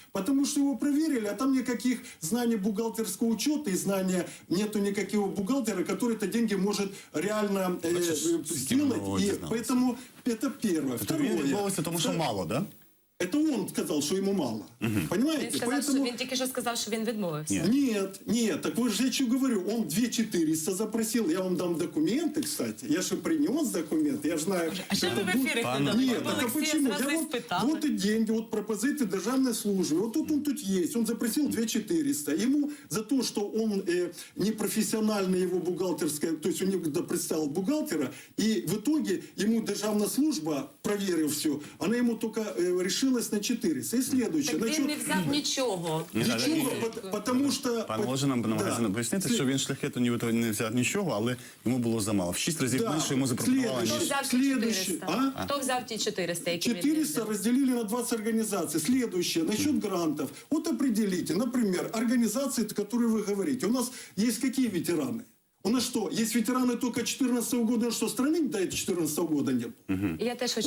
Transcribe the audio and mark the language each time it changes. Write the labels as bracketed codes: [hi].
[ru] Потому что его проверили, а там никаких знаний бухгалтерского учета и знания нету никакого бухгалтера, который это деньги может реально сделать. И поэтому это первое. Второе. [uk] Тому що мало, да? [ru] Это он сказал, что ему мало. Понимаете? [uk] Він тільки що сказав, що він відмовився. [ru] Нет, так вот же я что говорю, он 2400 запросил, я вам дам документы, кстати, я же принес документы, я же знаю... [uk] А що ви в ефірі подали? [ru] Нет, так а почему? Вот и деньги, вот пропозиции Державной службы, вот тут он тут есть, он запросил 2400, ему за то, что он непрофессионально его бухгалтерская, то есть он не представил бухгалтера, и в итоге ему Державная служба, проверив все, она ему только решилась на 400. И следующее. [uk] Так він не взяв нічого. [ru] Потому что... [uk] Пане Олеже, нам намагається пояснити, що він шляхету не взяв нічого, але йому було замало. В 6 разів менше йому запропонували. Хто взяв ті 400? Хто взяв ті 400, які він [ru] 400 разделили на 20 организаций. Следующее. Насчет грантов. Вот определите, например, организации, которые вы говорите. У нас есть какие ветераны? У нас что, есть ветераны только 2014 года, что страны до 2014 года нет? [uk] Я теж хочу